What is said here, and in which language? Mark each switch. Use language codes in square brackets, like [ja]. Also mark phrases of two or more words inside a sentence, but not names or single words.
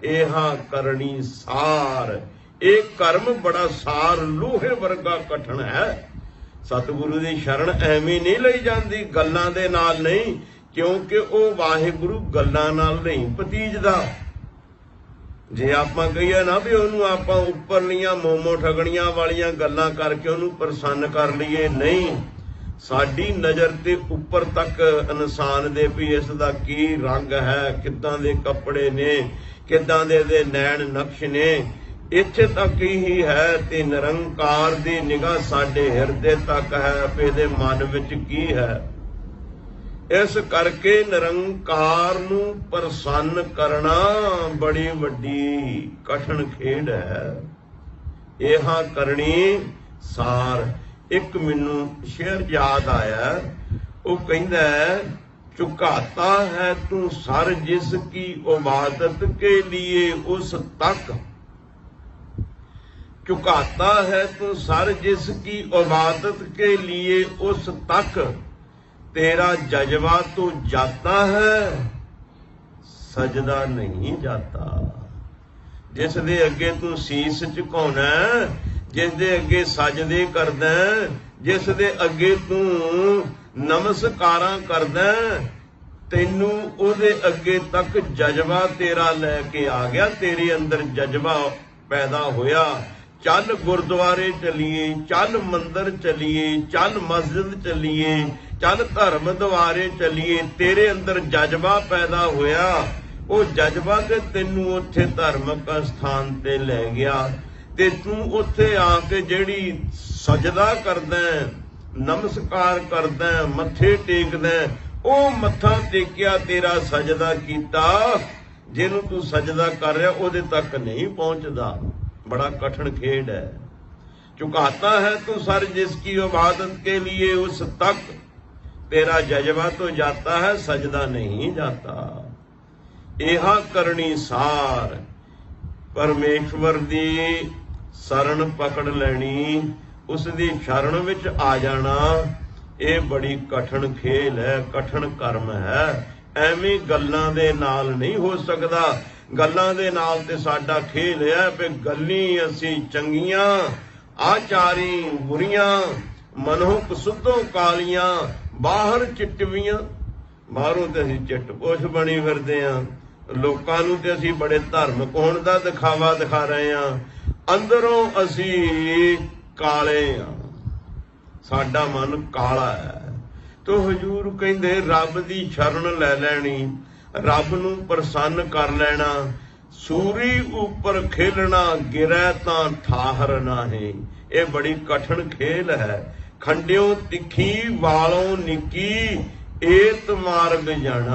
[pa] ਏਹਾ ਕਰਨੀ ਸਾਰ, ਏਕ ਕਰਮ ਬੜਾ ਸਾਰ ਲੋਹੇ ਵਰਗਾ ਕਠਿਨ ਹੈ। ਸਤਗੁਰੁ ਦੀ ਸ਼ਰਣ ਏਵੇਂ ਨਹੀਂ ਲਈ ਜਾਤੀ, ਗੱਲਾਂ ਦੇ ਨਾਲ ਨਹੀਂ, ਕਿਉਂਕਿ ਵੋ ਵਾਹਿਗੁਰੂ ਗੱਲਾਂ ਨਾਲ ਨਹੀਂ ਭਤੀਜਦਾ। ਜੇ ਆਪਾਂ ਕਹੀਏ ਨਾ ਭੀ ਉਹਨੂੰ ਆਪਾਂ ਉੱਪਰਲੀਆਂ ਮੋਮੋ ਠਗਣੀਆਂ ਵਾਲੀਆਂ ਗੱਲਾਂ ਕਰਕੇ ਉਹਨੂੰ ਪ੍ਰਸੰਨ ਕਰ ਲਈਏ, ਨਹੀਂ। ਸਾਡੀ ਨਜ਼ਰ ਤੇ ਉੱਪਰ ਤੱਕ ਇਨਸਾਨ ਦੇ ਭੀ ਇਸਦਾ ਕੀ ਰੰਗ ਹੈ, ਕਿੱਦਾਂ ਦੇ ਕੱਪੜੇ ਨੇ, ਕਿੱਦਾਂ ਦੇ ਨੈਣ ਨਕਸ਼ ਨੇ, ਇੱਥੇ ਤੱਕ ਹੀ ਹੈ। ਤੇ ਨਿਰੰਕਾਰ ਦੀ ਨਿਗਾਹ ਸਾਡੇ ਹਿਰਦੇ ਤੱਕ ਹੈ, ਇਹਦੇ ਮਨ ਵਿਚ ਕੀ ਹੈ। ਇਸ ਕਰਕੇ ਨਿਰੰਕਾਰ ਨੂੰ ਪ੍ਰਸੰਨ ਕਰਨਾ ਬੜੀ ਵੱਡੀ ਕਠਿਨ ਖੇਡ ਹੈ। ਇਹਾ ਕਰਨੀ ਸਾਰ। ਏਕ ਮੈਨੂੰ ਸ਼ੇਰ ਯਾਦ ਆਇਆ, ਵੋ ਕਹਿੰਦਾ [ur] چکاتا ہے تو سر جس کی عبادت کے لیے اس تک، چکاتا ہے تو سر جس کی عبادت کے لیے اس تک، تیرا جذبہ تو جاتا ہے سجدہ نہیں جاتا. [pa] ਜਿਸ ਦੇ ਅੱਗੇ ਤੂੰ ਸੀਸ ਝੁਕਾਉਣਾ, ਜਿਸ ਦੇ ਅੱਗੇ ਸਜਦੇ ਕਰਦਾ, ਜਿਸ ਦੇ ਅੱਗੇ ਤੂੰ ਨਮਸਕਾਰਾਂ ਕਰਦਾ, ਤੈਨੂੰ ਉਹਦੇ ਅੱਗੇ ਤੱਕ ਜਜ਼ਬਾ ਤੇਰਾ ਲੈਕੇ ਆ ਗਿਆ, ਤੇਰੇ ਅੰਦਰ ਜਜ਼ਬਾ ਪੈਦਾ ਹੋਇਆ। ਚੱਲ ਗੁਰਦੁਆਰੇ ਚੱਲੀਏ, ਚੱਲ ਮੰਦਰ ਚੱਲੀਏ, ਚੱਲ ਮਸਜਿਦ ਚੱਲੀਏ, ਚੱਲ ਧਰਮ ਦੁਆਰੇ ਚੱਲੀਏ, ਤੇਰੇ ਅੰਦਰ ਜਜ਼ਬਾ ਪੈਦਾ ਹੋਇਆ। ਉਹ ਜਜ਼ਬਾ ਤੇ ਤੈਨੂੰ ਉੱਥੇ ਧਾਰਮਿਕ ਸਥਾਨ ਤੇ ਲੈ ਗਿਆ ਤੇ ਤੂੰ ਉੱਥੇ ਆ ਕੇ ਜਿਹੜੀ ਸਜਦਾ ਕਰਦਾ, ਨਮਸਕਾਰ ਕਰਦਾ, ਮੱਥੇ ਟੇਕਦਾ, ਉਹ ਮੱਥਾ ਟੇਕਿਆ ਤੇਰਾ ਸਜਦਾ ਕੀਤਾ ਜਿਹਨੂੰ ਤੂੰ ਸਜਦਾ ਕਰ ਰਿਹਾ ਉਹਦੇ ਤੱਕ ਨਹੀਂ ਪਹੁੰਚਦਾ। ਬੜਾ ਕਠਿਨ ਖੇਡ ਹੈ। [ur] چکاتا ہے تو سر جس کی عبادت کے لیے اس تک تیرا جذبہ تو جاتا ہے سجدہ نہیں جاتا. [pa] ਇਹਾ ਕਰਨੀ ਸਾਰ ਪਰਮੇਸ਼ਵਰ ਦੀ ਸ਼ਰਣ ਪਕੜ ਲੈਣੀ, ਉਸ ਦੀ ਸ਼ਰਣ ਵਿਚ ਆ ਜਾਣਾ, ਯੇ ਬੜੀ ਕਠਿਨ ਖੇਲ ਹੈ, ਕਠਿਨ ਕਰਮ ਹੈ। ਐਵੇਂ ਗੱਲਾਂ ਦੇ ਨਾਲ ਨਹੀਂ ਹੋ ਸਕਦਾ। ਗੱਲਾਂ ਦੇ ਨਾਲ ਤੇ ਸਾਡਾ ਖੇਲ ਹੈ ਵੀ ਗੱਲੀ ਅਸੀਂ ਚੰਗੀਆਂ, ਆਚਾਰੀ ਬੁਰੀਆਂ, ਮਨੋਂ ਸੁੱਧੋਂ ਕਾਲੀਆਂ, ਬਾਹਰ ਚਿੱਟਵੀਆਂ। ਬਾਹਰੋਂ ਤੇ ਅਸੀਂ ਚਿੱਟਪੋਸ਼ ਬਣੀ ਫਿਰਦੇ ਹਾਂ, ਲੋਕਾਂ ਨੂੰ ਤੇ ਅਸੀਂ ਬੜੇ ਧਾਰਮਿਕ ਹੋਣ ਦਾ ਦਿਖਾਵਾ ਦਿਖਾ ਰਹੇ ਹਾਂ, ਅੰਦਰੋਂ ਅਸੀਂ ਕਾਲੇ ਹਾਂ, ਸਾਡਾ ਮਨ ਕਾਲਾ ਹੈ। ਤੋ ਹਜ਼ੂਰ ਕਹਿਤੇ ਰੱਬ ਕੀ ਸ਼ਰਣ ਲੈ ਲੈਣੀ, ਰੱਬ ਨੂੰ ਪ੍ਰਸੰਨ ਕਰ ਲੈਣਾ, ਸੂਰੀ ਉਪਰ ਖੇਲਣਾ, ਗਿਰੈ ਤਾਂ ਠਾਹਰ ਨਾਹੀਂ। ਯੇ ਬੜੀ ਕਠਿਨ ਖੇਲ ਹੈ। ਖੰਡਿਓਂ ਤਿੱਖੀ ਵਾਲੋਂ ਨਿੱਕੀ ਏਤ ਮਾਰਗ ਜਾਣਾ।